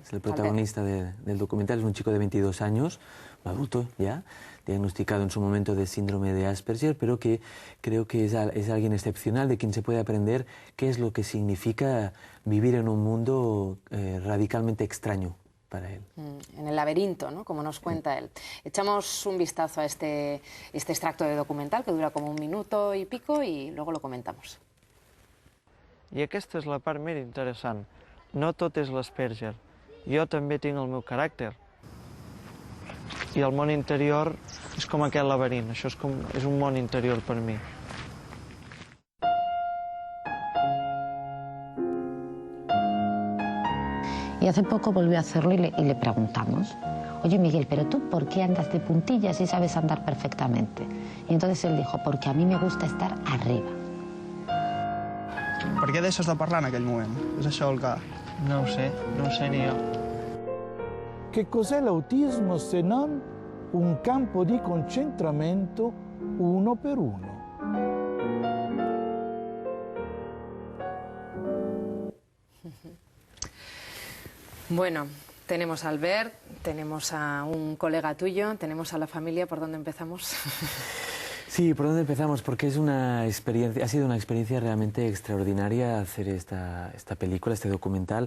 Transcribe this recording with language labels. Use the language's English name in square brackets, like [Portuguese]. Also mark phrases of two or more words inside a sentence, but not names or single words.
[Spanish] es el protagonista del documental, es un chico de 22 años, adulto ya, diagnosticado en su momento de síndrome de Asperger, pero que creo que es alguien excepcional, de quien se puede aprender qué es lo que significa vivir en un mundo radicalmente extraño para él. En el laberinto, ¿no?, como nos cuenta él. Echamos un vistazo a este extracto de documental, que dura como 1 minuto y pico, y luego lo comentamos. [Catalan] I aquesta és la part més interessant. No tot és l'Asperger. Jo també tinc el meu caràcter. I el món interior és com aquest laberint. Això és un món interior per mi. [Spanish] Y hace poco volvió a hacerlo y le preguntamos, oye Miguel, pero tú ¿por qué andas de puntillas y sabes andar perfectamente? Y entonces él dijo, porque a mí me gusta estar arriba. [Catalan] Per què deixes de parlar en aquell moment? És això el que... No ho sé ni jo. [Italian] Che cos'è l'autismo se non un campo di concentramento uno per uno? [Spanish] Bueno, tenemos a Albert, tenemos a un colega tuyo, tenemos a la familia. ¿Por dónde empezamos? Sí, ¿por dónde empezamos? Porque ha sido una experiencia realmente extraordinaria hacer esta película, este documental.